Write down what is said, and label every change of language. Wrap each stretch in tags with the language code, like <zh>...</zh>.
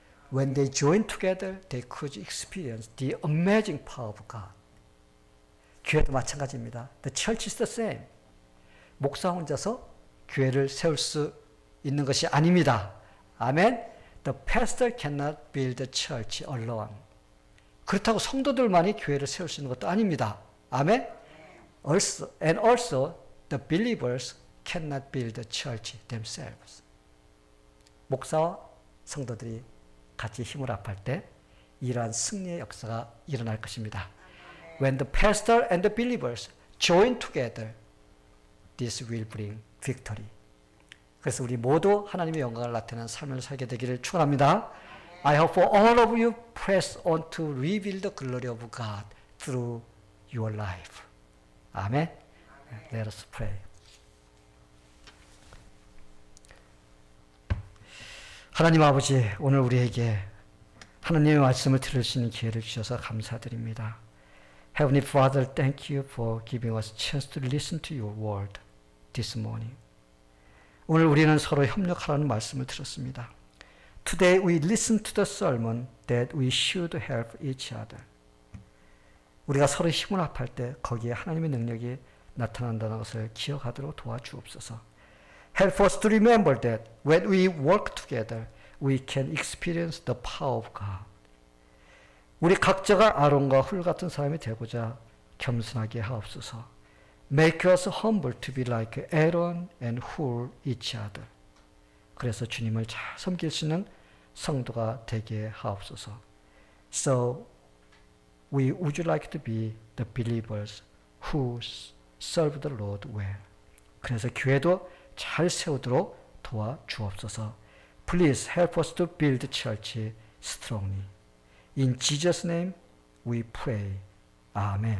<en>When they join together, they could experience the amazing power of God.</en> <ko>교회도 마찬가지입니다.</ko> <en>The church is the same.</en> <ko>목사 혼자서 교회를 세울 수 있는 것이 아닙니다. 아멘.</ko> <en>The pastor cannot build the church alone.</en> <ko>그렇다고 성도들만이 교회를 세울 수 있는 것도 아닙니다. 아멘.</ko> <en>Also, the believers cannot build the church themselves.</en> <ko>목사와 성도들이 같이 힘을 합할 때 이러한 승리의 역사가 일어날 것입니다.</ko> <en>When the pastor and the believers join together, this will bring victory.</en> <ko>그래서 우리 모두 하나님의 영광을 나타내는 삶을 살게 되기를 축원합니다.</ko> <en>I hope for all of you press on to reveal the glory of God through your life.</en> <ko>아멘.</ko> <en>Let us pray.</en> <ko>하나님 아버지, 오늘 우리에게 하나님의 말씀을 들을 수 있는 기회를 주셔서 감사드립니다.</ko> <en>Heavenly Father, thank you for giving us a chance to listen to your word this morning.</en> <ko>오늘 우리는 서로 협력하라는 말씀을 들었습니다.</ko> <en>Today we listen to the sermon that we should help each other.</en> <ko>우리가 서로 힘을 합할 때 거기에 하나님의 능력이 나타난다는 것을 기억하도록 도와주옵소서.</ko> <en>Help us to remember that when we work together, we can experience the power of God.</en> <ko>우리 각자가 아론과 훌 같은 사람이 되고자 겸손하게 하옵소서.</ko> <en>Make us humble to be like Aaron and Hur each other.</en> <ko>그래서 주님을 잘 섬길 수 있는 성도가 되게 하옵소서.</ko> <en>So, would you like to be the believers who serve the Lord well?</en> <ko>그래서 교회도 잘 세우도록 도와주옵소서.</ko> <en>Please help us to build the church strongly. In Jesus' name we pray. Amen.</en>